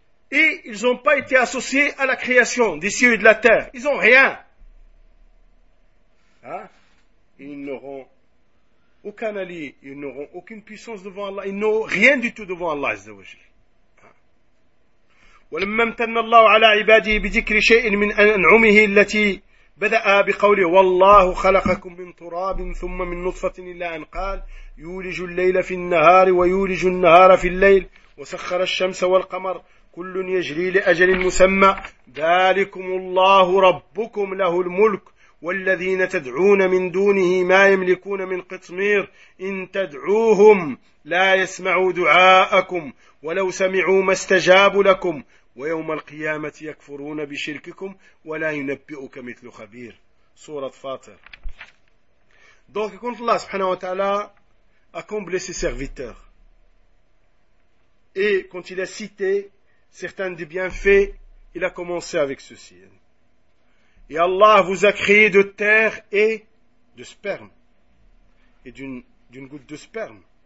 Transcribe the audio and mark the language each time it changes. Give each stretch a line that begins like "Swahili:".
French: Et ils n'ont pas été associés à la création des cieux et de la terre, ils n'ont rien. Hein? Ils n'auront aucun allié, ils n'auront aucune puissance devant Allah, ils n'ont rien du tout devant Allah, Azza wa Jal.
Arabic: ولما امتن الله على عباده بذكر شيء من أنعمه التي بدأ بقوله والله خلقكم من تراب ثم من نطفة إلى أن قال يولج الليل في النهار ويولج النهار في الليل وسخر الشمس والقمر كل يجري لأجل مسمى ذلكم الله ربكم له الملك والذين تدعون من دونه ما يملكون من قطمير إن تدعوهم لا يسمعوا دعاءكم ولو سمعوا ما استجابوا لكم ويوم القيامة يكفرون بشرككم ولا ينبئك مثل خبير. سورة فاطر.
French: Donc quand Allah subhanahu wa ta'ala a comblé ses serviteurs et quand il a cité certains des bienfaits, il a commencé avec ceci. Et Allah vous a créé de terre et de sperme, et d'une goutte de sperme.